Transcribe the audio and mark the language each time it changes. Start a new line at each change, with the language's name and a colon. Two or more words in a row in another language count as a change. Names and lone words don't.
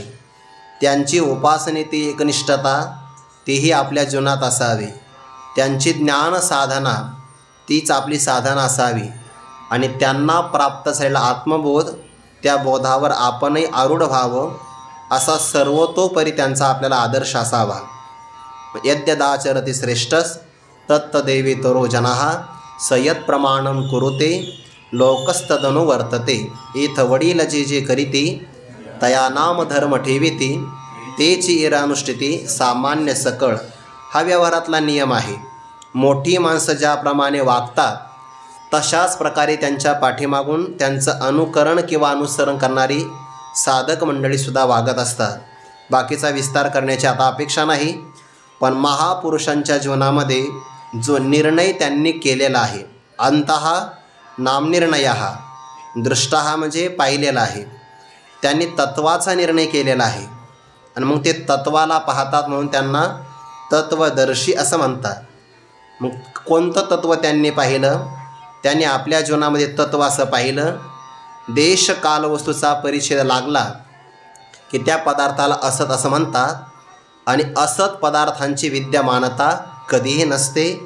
Marathi: त्यांची उपासनेची एकनिष्ठता तीही आपल्या जीवनात असावी। त्यांची ज्ञान साधना तीच आपली साधना असावी आणि त्यांना प्राप्त झालेला आत्मबोध त्या बोधावर आपणही आरूढ व्हावं असा सर्वतोपरी त्यांचा आपल्याला आदर्श असावा।
Sanskrit: यद्यदाचरति श्रेष्ठस् तत्तदेवेतरो जनाः स यत् प्रमाणं कुरुते लोकस्तदनु वर्तते।
Marathi: इथ वडील जे जे करीती तया नाम धर्म ठेविती तेची इरानुष्ठिती सामान्य सकळ। हा व्यवहारातला नियम आहे। मोठी माणसं ज्याप्रमाणे वागतात तशाच प्रकारे त्यांच्या पाठीमागून त्यांचं अनुकरण किंवा अनुसरण करणारी साधक मंडळीसुद्धा वागत असतात। बाकीचा विस्तार करण्याची आता अपेक्षा नाही, पण महापुरुषांच्या जीवनामध्ये जो निर्णय त्यांनी केलेला आहे,
Sanskrit: अंतः नामनिर्णयः,
Marathi: दृष्टः म्हणजे पाहिलेला आहे, त्यांनी तत्वाचा निर्णय केलेला आहे आणि मग ते तत्वाला पाहतात म्हणून त्यांना तत्वदर्शी असं म्हणतात। मग कोणतं तत्व त्यांनी पाहिलं? त्यांनी आपल्या जीवनामध्ये तत्व असं पाहिलं, देश काल वस्तूचा परिच्छेद लागला की त्या पदार्थाला असत असं म्हणतात आणि असत पदार्थांची विद्यमानता कधीही नसते।